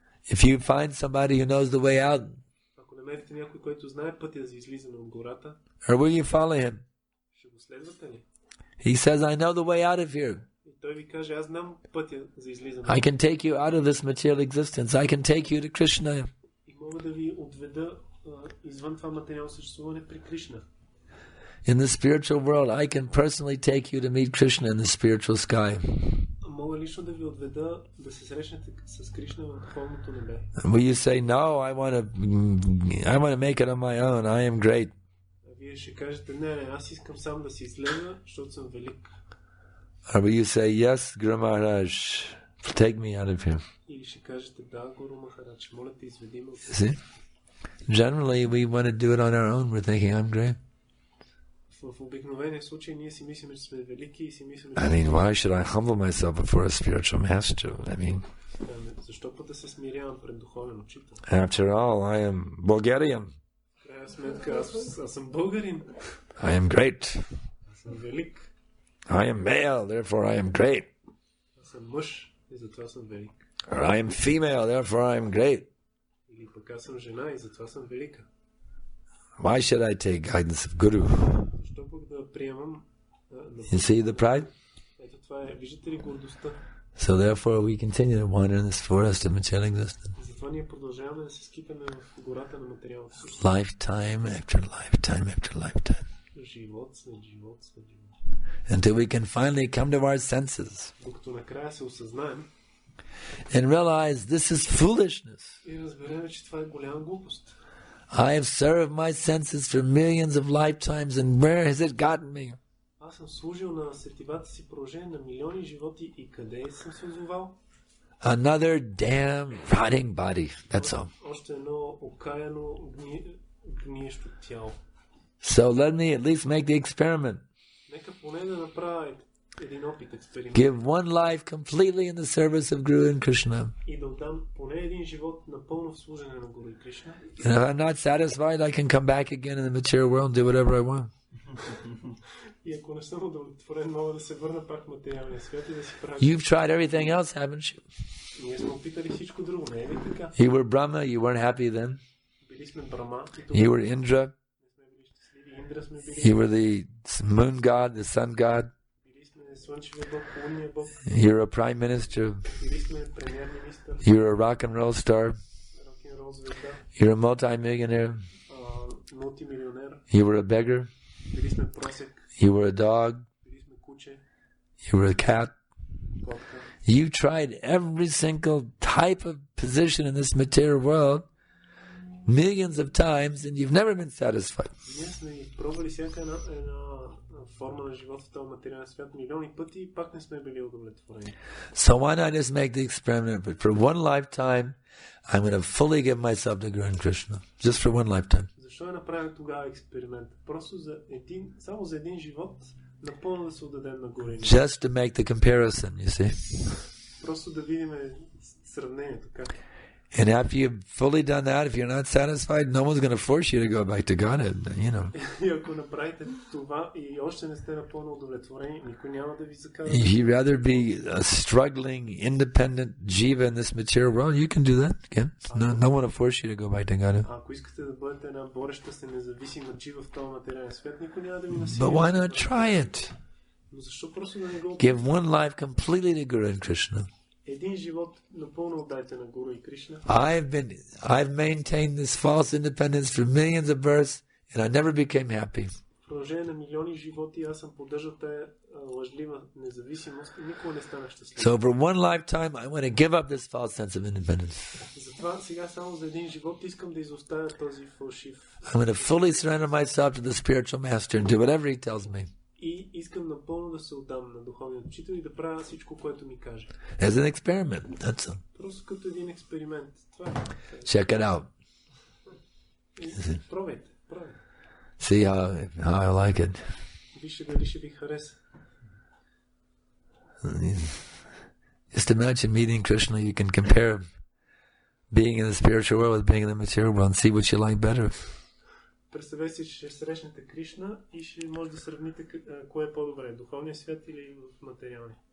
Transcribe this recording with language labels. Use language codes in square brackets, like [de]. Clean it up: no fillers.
[en] If you find somebody who knows the way out, [bg] Ако намерите някой, който знае пътя за излизане от гората, [en] or will you follow him? [bg] ще го следвате ли? [en] He says, I know the way out of here. [bg] И той ви каже, аз знам пътя за излизане. [en] I can take you out of this material existence. I can take you to Krishna. [bg] И мога да ви отведа извън това материално съществуване при Кришна. [en] In the spiritual world, I can personally take you to meet Krishna in the spiritual sky. [bg] Мога лично да ви отведа да се срещнете с Кришна в духовното небе. [en] Will you say, no, I want to make it on my own. I am great. [bg] А вие ще кажете, не, аз искам сам да си излеза, защото съм велик. [en] Or will you say, yes, Guru Maharaj, take me out of here? [bg] Или ще кажете, да, Гуру Махарадж, моля те, изведи ме от тук. [en] See? Generally, we want to do it on our own. We're thinking, I'm great. [bg] В обикновения случай ние си мислим, че сме велики и си мислим, [en] I mean, why should I humble myself before a spiritual master? I mean, [bg] защо път да се смирявам пред духовен учител? [en] after all, I am Bulgarian. [bg] В крайна сметка, аз съм българин. [en] I am great. [bg] Аз съм велик. [en] I am male, therefore I am great. [bg] Аз съм мъж и затова съм велик. [en] Or I am female, therefore I am great. [bg] Или пък аз съм жена и затова съм велика. [en] Why should I take guidance of Guru? [bg] Защо пък да приемам [en] You see the pride? [bg] Ето това е, виждате ли гордостта? [en] So therefore we continue to wander in this forest of material existence. [bg] Затова ние продължаваме да се скитаме в гората на материалното същество. [en] Lifetime after lifetime after lifetime. [bg] Живот след живот. [en] Until we can finally come to our senses [bg] Докато накрая се осъзнаем [en] and realize this is foolishness. [bg] и разберем, че това е голяма глупост. [en] I have served my senses for millions of lifetimes, and where has it gotten me? [bg] Аз съм служил на сетивата си продължение на милиони животи и къде съм се озовал? [en] Another damn rotting body. That's all. [bg] Още едно окаяно гниещо тяло. [en] So let me at least make the experiment. [bg] Нека поне да направя един опит, експеримент. [en] Give one life completely in the service of Guru and Krishna. [bg] И да отдам поне един живот напълно в служене на Гуру и Кришна. [en] And if I'm not satisfied, I can come back again in the material world and do whatever I want. [bg] И ако не съм удовлетворен, мога да се върна пак в материалния свят и да си правя. [en] You've tried everything else, haven't you? [bg] Ние сме опитали всичко друго, не е ли така? [en] You were Brahma, you weren't happy then. [bg] Били сме Брама и [en] You [bg] тогава [en] were Indra, [bg] не сме били щастливи. Индра сме били. [en] you were the moon god, the sun god. [bg] Били сме слънчевия бог, лунния бог. [en] You're a prime minister. [bg] Били сме премиер-министър. [en] You're a rock and roll star. [bg] Рок-н-рол звезда. [en] You're a multi-millionaire. [bg] Мултимилионер. [en] You were a beggar. [bg] Били сме просек. [en] You were a dog. [bg] Били сме куче. [en] You were a cat. [bg] Котка. [en] You tried every single type of position in this material world millions of times and you've never been satisfied. [bg] Ние сме пробвали всяка една форма на живот в този материален свят милиони пъти и пак не сме били удовлетворени. [en] So why not just make the experiment? But for one lifetime, I'm going to fully give myself to Guru and Krishna. Just for one lifetime. [bg] Защо е направен тогава експеримент? Просто само за един живот напълно да се отдадем на Гуру. [en] Just to make the comparison, you see. [bg] Просто да видим сравнението как. [en] And after you've fully done that, if you're not satisfied, no one's going to force you to go back to Godhead, you know. [bg] И ако направите това и още не сте напълно удовлетворени, никой няма да ви закара. [en] If you'd rather be a struggling, independent jiva in this material world, you can do that. Okay? No one will force you to go back to Godhead. [bg] Ако искате да бъдете една бореща се независима джива в този материален свят, никой няма да ви насили. [en] But why not try it? [bg] Но защо просто да не го [en] Give one life completely to Guru and Krishna. [bg] Един живот напълно отдайте на Гуру и Кришна. [en] I've maintained this false independence for millions of births, and I never became happy. [bg] В продължение на милиони животи аз съм поддържал тая лъжлива независимост и никога не станах щастлив. [en] So for one lifetime, I want to give up this false sense of independence. [bg] Затова сега само за един живот искам да изоставя този фалшив. [en] I'm going to fully surrender myself to the spiritual master and do whatever he tells me. [bg] И искам напълно да се отдам на духовния учител и да правя всичко, което ми каже. [en] As an experiment, that's all. [bg] Просто като един експеримент. Това е. [en] Check it out. [bg] Пробайте. [en] See how I like it. [bg] Вижте дали ще ви хареса. [en] Just imagine meeting Krishna. You can compare being in the spiritual world with being in the material world and see what you like better. [bg] Представете си, че ще срещнете Кришна и ще може да сравните кое е по-добре, духовния свят или в материалния.